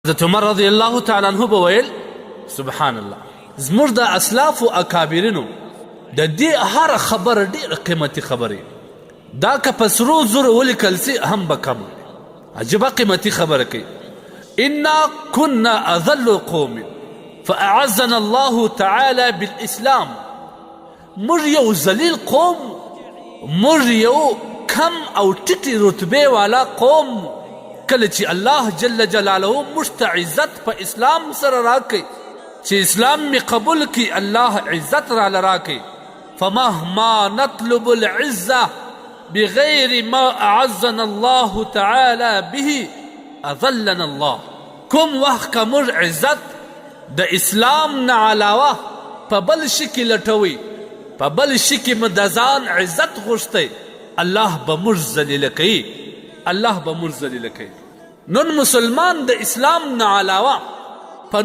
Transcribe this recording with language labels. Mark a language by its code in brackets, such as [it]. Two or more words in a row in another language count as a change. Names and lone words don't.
[ps] حضرت عمر [ar] رضی الله تعالی عنہ [ps] به ویل [ar] سبحان الله [ps] زموږ د اسلاف او اکابرینو د دې هر خبره ډېره قیمتي خبرې دا که په سرو زرو ولیکل سي هم به کم عجیبه قیمتي خبره کوي [ar] انا كنا اذل قوم فاعزنا الله تعالی بالاسلام [ps] موږ یو ذلیل قوم موږ یو کم او ټیټې رتبې والا قوم کله چې [ar] الله جل جلاله [ps] موږ ته عزت په اسلام سره راکوي چې اسلام می قبول کی الله عزت را راکوي [ar] فمهما نطلب العزة بغير ما أعزنا الله تعالى به أذلنا الله [ps] کوم وخت که موږ عزت د اسلام نه علاوه په بل شي کې لټوي په بل شي کې مو د ځان عزت غوښتی الله به موږ ذلیله کوي الله به موږ ذلیله کوي نن مسلمان د اسلام نه علاوه په